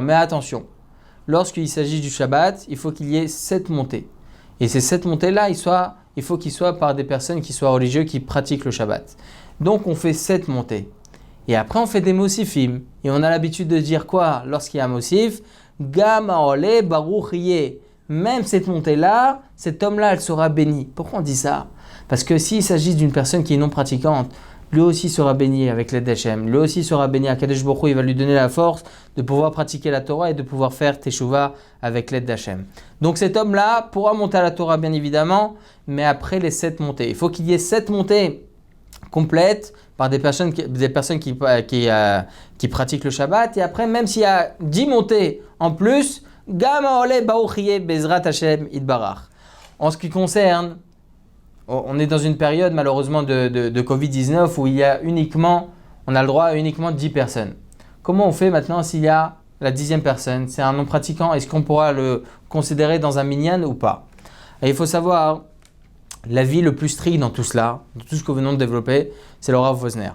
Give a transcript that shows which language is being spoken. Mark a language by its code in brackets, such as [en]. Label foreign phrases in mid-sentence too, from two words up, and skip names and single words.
[fr] Mais attention, lorsqu'il s'agit du Shabbat, il faut qu'il y ait 7 montées. Et ces 7 montées-là, il faut qu'ils soient par des personnes qui soient religieux, qui pratiquent le Shabbat. Donc on fait 7 montées. Et après on fait des mosifim. Et on a l'habitude de dire quoi lorsqu'il y a un mosif? [he] גם העולה ברוך יהיה. [fr] Même cette montée-là, cet homme-là, elle sera bénie. Pourquoi on dit ça? Parce que s'il s'agit d'une personne qui est non pratiquante, lui aussi sera béni avec l'aide d'Hachem. Lui aussi sera béni. [he] הקדוש ברוך הוא, [fr] il va lui donner la force de pouvoir pratiquer la Torah et de pouvoir faire Teshuvah avec l'aide d'Hachem. Donc cet homme-là pourra monter à la Torah, bien évidemment, mais après les 7 montées. Il faut qu'il y ait 7 montées complètes par des personnes qui pratiquent le Shabbat. Et après, même s'il y a 10 montées en plus, [he] גם העולה ברוך יהיה בעזרת השם יתברך. [fr] En ce qui concerne, on est dans une période malheureusement de Covid-19 où on a le droit à uniquement 10 personnes. Comment on fait maintenant s'il y a la 10e personne? C'est un non-pratiquant, est-ce qu'on pourra le considérer dans un minyan ou pas? Et il faut savoir, l'avis le plus strict dans tout cela, dans tout ce que nous venons de développer, c'est le Rav Wosner.